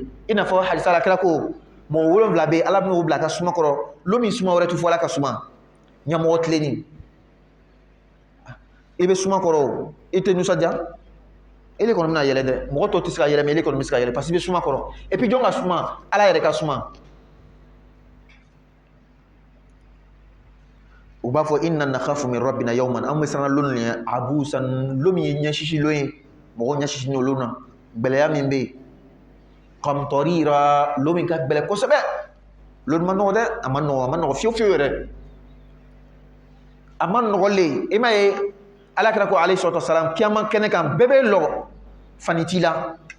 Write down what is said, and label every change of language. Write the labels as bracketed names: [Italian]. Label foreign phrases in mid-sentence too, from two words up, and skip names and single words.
[Bambara] I n'a fɔ hadisa la kira ko mɔgɔ 7 bɛ yen Ala bɛn'o bila a ka suma kɔrɔ, lon min suma wɛrɛ tɛ fɔ Ala ka suma, ɲɛmɔgɔ tilenni. I bɛ suma kɔrɔ o, i tɛ nisɔndiya, ele kɔni bɛna yɛlɛ dɛ, mɔgɔ tɔw tɛ se ka yɛlɛ mais ele kɔni bɛ se ka yɛlɛ [French] parce que [Bambara] i bɛ suma kɔrɔ. [French] Et puis [Bambara] jɔn ka suma? Ala yɛrɛ ka suma. [Arabic] U b'a fɔ إنا نخاف من ربنا يوما, [Bambara] an bɛ siran lon de ɲɛ abusan lon min ye ɲɛsisi lon ye, mɔgɔ ɲɛsisi n'o lon na, gbɛlɛya min bɛ yen. Qamtarira lon min ka gbɛlɛ kosɛbɛ. Lon ma nɔgɔ dɛ, a ma nɔgɔ fiyewu fiyewu yɛrɛ. A ma nɔgɔlen, i m'a ye Ala kira ko [Arabic] عليه الصلاة والسلام [Bambara] kiyama kɛnɛ kan bɛɛ bɛ lɔ fani t'i la.